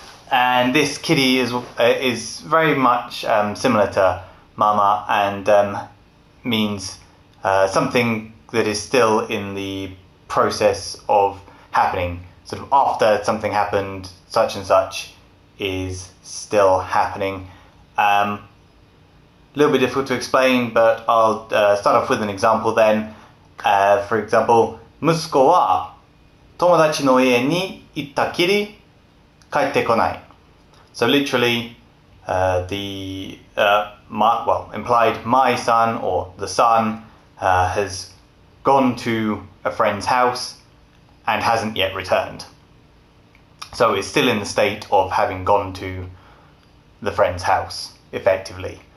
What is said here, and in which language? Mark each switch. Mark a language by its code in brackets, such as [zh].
[en] And this kitty is very much similar to mama and means something that is still in the process of happening. Sort of after something happened, such and such is still happening. A little bit difficult to explain, but I'll start off with an example then. [ja] For example, 息子は友達の家に行ったきり帰ってこない. [en] So literally, implied my son or the son has gone to a friend's house and hasn't yet returned. So it's still in the state of having gone to the friend's house, effectively.